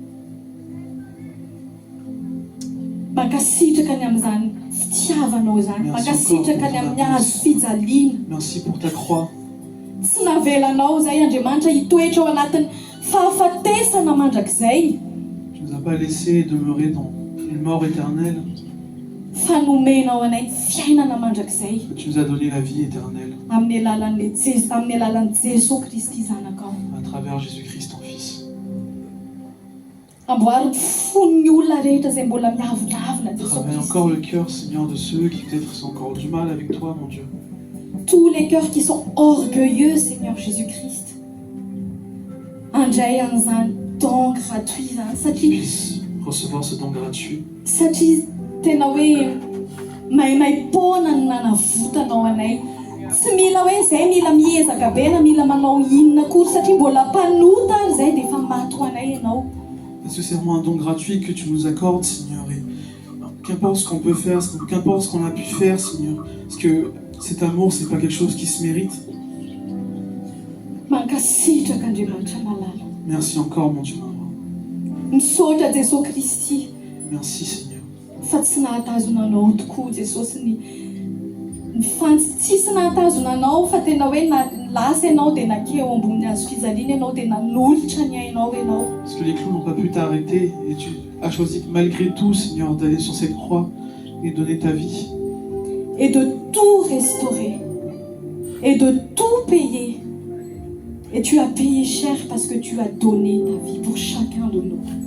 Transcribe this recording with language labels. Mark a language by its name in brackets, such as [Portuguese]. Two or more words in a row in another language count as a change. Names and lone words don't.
[Malagasy] Mankasitraka ny amin'izany fitiavanao zany. Mankasitraka ny amin'ny hazo fijaliana. [French] Merci pour ta croix. [Malagasy] Tsy navelanao zay Andriamanitra hitoetra ao anatin'ny fahafatesana mandrakizay. [French] Tu nous as pas laissé demeurer dans une mort éternelle. [Malagasy] Fa nomenao anay fiainana mandrakizay [French] Tu nous as donné la vie éternelle [Malagasy] amin'ny alalan'i Jesosy Kristy zanakao. [French] à travers Jésus-Christ, ton Fils. [Malagasy] Amboary fon'ny olona rehetra izay mbola miavolavina Jesosy [French] Travaille [Malagasy] Kristy. [French] encore le cœur, Seigneur, de ceux qui peut-être ont encore du mal avec toi, mon Dieu. Tous les cœurs qui sont orgueilleux, Seigneur Jésus-Christ. [Malagasy] Andray an'izany [French] don gratuit [Malagasy] zany satria [French] Puisse recevoir ce don gratuit. [Malagasy] satria tena hoe maimai-poana no nanavotanao anay. Tsy mila hoe zay mila miezaka be na mila manao inona kory satria mbola mpanota ary zay dia efa maty ho anay ianao. [French] Parce que c'est vraiment un don gratuit que tu nous accordes, Seigneur. Et qu'importe ce qu'on peut faire, qu'importe ce qu'on a pu faire, Seigneur. Parce que cet amour, c'est pas quelque chose qui se mérite. [Malagasy] Mankasitraka Andriamanitra malala. [French] Merci encore, mon Dieu. [Malagasy] Misaotra Jesosy Kristy [French] Merci, Seigneur. [Malagasy] fa tsy nahatazonanao tokoa Jesosy tsisy nahatazonanao fa tena hoe lasa ianao dia nakeo ambony hazo fijaliana ianao dia nanolotra ny ainao ianao. [French] Parce que les clous n'ont pas pu t'arrêter et tu as choisi malgré tout, Seigneur, d'aller sur cette croix et donner ta vie. Et de tout restaurer et de tout payer. Et tu as payé cher parce que tu as donné ta vie pour chacun de nous.